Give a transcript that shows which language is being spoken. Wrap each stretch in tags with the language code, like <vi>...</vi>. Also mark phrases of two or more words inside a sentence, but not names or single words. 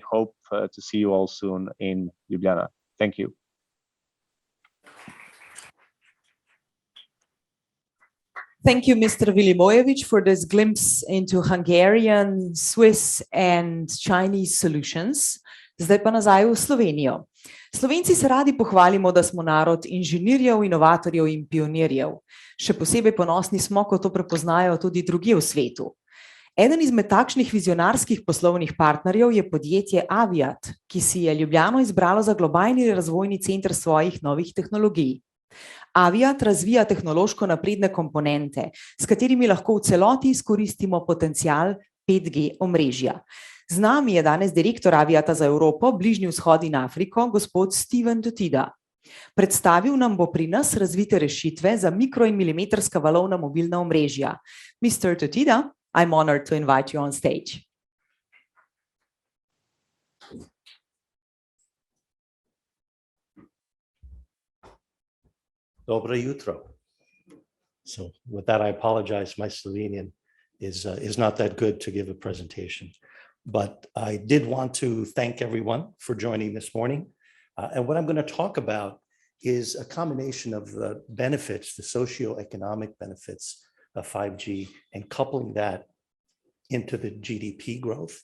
<en>Hope to see you all soon in Ljubljana. Thank you. Thank you, Mr. Vilimojević, for this glimpse into Hungarian, Swiss and Chinese solutions.</en> <sl>Zdaj pa nazaj v Slovenijo. Slovenci se radi pohvalimo, da smo narod inženirjev, inovatorjev in pionirjev. Še posebej ponosni smo, ko to prepoznajo tudi drugje v svetu. Eden izmed takšnih vizionarskih poslovnih partnerjev je podjetje Iot, ki si je Ljubljano izbralo za globalni razvojni center svojih novih tehnologij. Iot razvija tehnološko napredne komponente, s katerimi lahko v celoti izkoristimo potencial 5G omrežja. Z nami je danes direktor Iota za Evropo, Bližnji vzhod in Afriko, gospod Steven Totida. Predstavil nam bo pri nas razvite rešitve za mikro- in milimetrska valovna mobilna omrežja.</sl> <en>Mr. Totida, I'm honored to invite you on stage.</en> <sl>Dobro jutro.</sl> <en>So with that, I apologize. My Slovenian is not that good to give a presentation. But I did want to thank everyone for joining this morning. And what I'm going to talk about is a combination of the benefits, the socioeconomic benefits of 5G, and coupling that into the GDP growth.</en>